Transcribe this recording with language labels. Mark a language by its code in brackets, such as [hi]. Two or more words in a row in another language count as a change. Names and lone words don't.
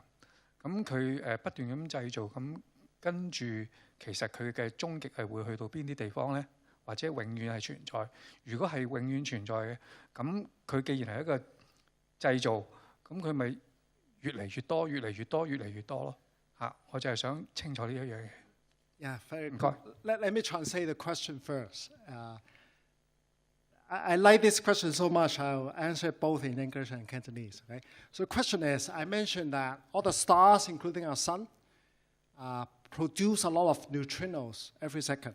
[yue] 咁佢不斷咁製造，咁跟住其實佢嘅終極係會去到邊啲地方咧？或者永遠係存在？如果係永遠存在嘅，咁佢既然係一個製造，咁佢咪越嚟越多、越嚟越多、越嚟越多咯？我就係想清楚呢一樣嘢。 [en] Yeah, very good. Let me translate the question first. I like this question so much, I'll answer it both in English and Cantonese. Okay? So the question is, I mentioned that all the stars, including our sun, produce a lot of neutrinos every second.